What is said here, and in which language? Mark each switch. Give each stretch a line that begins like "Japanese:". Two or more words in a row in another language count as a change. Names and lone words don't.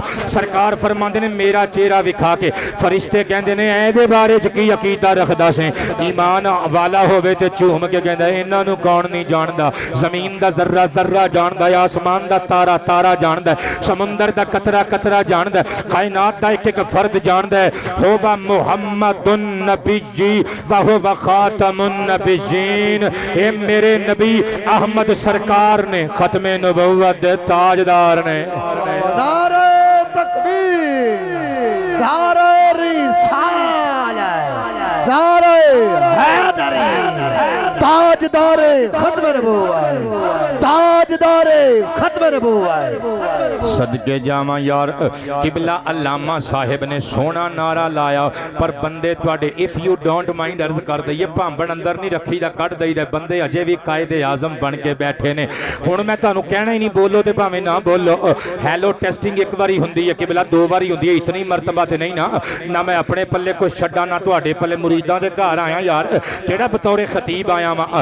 Punjabi: سرکار فرماندے نے میرا چہرہ وکھا کے۔ فرشتے کہندے نے ایدے بارے چ کی عقیدہ رکھدا سے? ایمان والا ہووے تے جھوم کے کہندا انہاں نوں کون نہیں جاندا. زمین دا ذرہ ذرہ جاندا ہے، آسمان دا تارا تارا جاندا ہے، سمندر دا قطرہ قطرہ جاندا ہے، کائنات دا ایک ایک فرد جاندا ہے.
Arabic: هو محمد النبي جي و هو خاتم النبيين.
Punjabi: اے میرے نبی احمد سرکار نے ختم نبوت دے تاجدار نے.
Urdu: نعرہ تکبیر، نعرہ رسالت، نعرہ حیدری، تاجدار ختم نبوت، تاجدار ختم نبوت.
Punjabi: صدقے جاواں یار قبلہ علامہ صاحب نے سونا نعرہ لایا، پر بندے تہاڈے
English: if you don't mind
Punjabi: عرض کر دئیے بھانبڑ اندر نہیں رکھی دا کڈھ دئیدا. بندے اجے بھی قائد اعظم بن کے بیٹھے نے۔ ہن میں تہانوں کہنا ہی نہیں بولو تے بھاویں نہ بولو.
English: hello testing
Punjabi: ایک واری ہندی ہے قبلہ، دو واری ہندی ہے، اتنی مرتبہ تے نہیں نا میں اپنے پلے کجھ چھڈا نا تہاڈے پلے مریداں دے گھر آیا یار، کیہڑا بطور خطیب آیا وا.